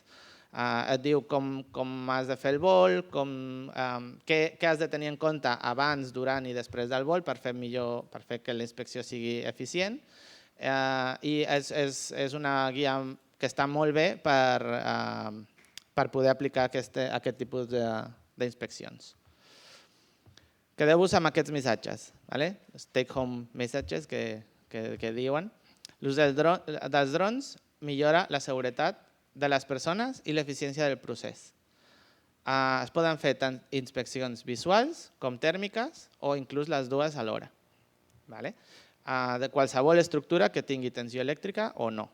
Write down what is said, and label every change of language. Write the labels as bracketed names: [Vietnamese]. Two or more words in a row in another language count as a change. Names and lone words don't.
[Catalan] Et diu com has de fer el vol, què has de tenir en compte abans, durant i després del vol per fer que la inspecció sigui eficient. I és una guia que està molt bé per poder aplicar aquest tipus d'inspeccions. Quedeu-vos amb aquests missatges, [English] take home messages [Catalan] que diuen. L'ús dels drons millora la seguretat de les persones i l'eficiència del procés. Es poden fer tant inspeccions visuals com tèrmiques o inclús les dues alhora. De qualsevol estructura que tingui tensió elèctrica o no.